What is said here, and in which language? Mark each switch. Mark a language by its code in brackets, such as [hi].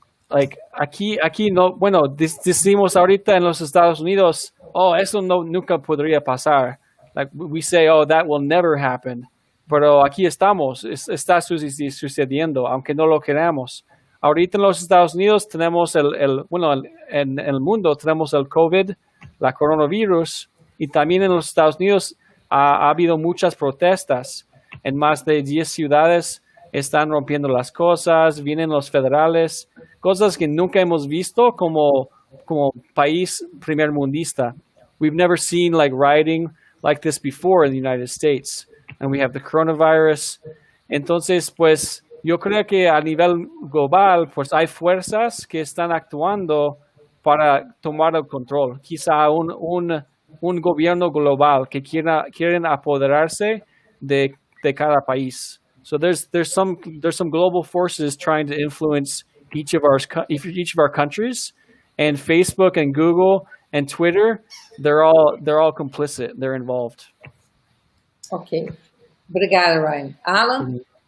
[es] Like aquí no, bueno, decimos ahorita en los Estados Unidos, eso nunca podría pasar. [en] Like we say, that will never happen. [es] Pero aquí estamos, está sucediendo, aunque no lo queramos. Ahorita en los Estados Unidos tenemos en el mundo tenemos el COVID, la coronavirus, y también en los Estados Unidos ha habido muchas protestas. En más de 10 ciudades están rompiendo las cosas, vienen los federales, cosas que nunca hemos visto como país primermundista. [en] We've never seen like rioting like this before in the United States. And we have the coronavirus. [es] Entonces, pues, yo creo que a nivel global, pues hay fuerzas que están actuando para tomar el control. Quizá un gobierno global que quieren apoderarse de cada país. [en] So there's some global forces trying to influence each of our countries, and Facebook and Google and Twitter, they're all complicit. They're involved. [pt] Ok. Obrigada, Ryan. Alan?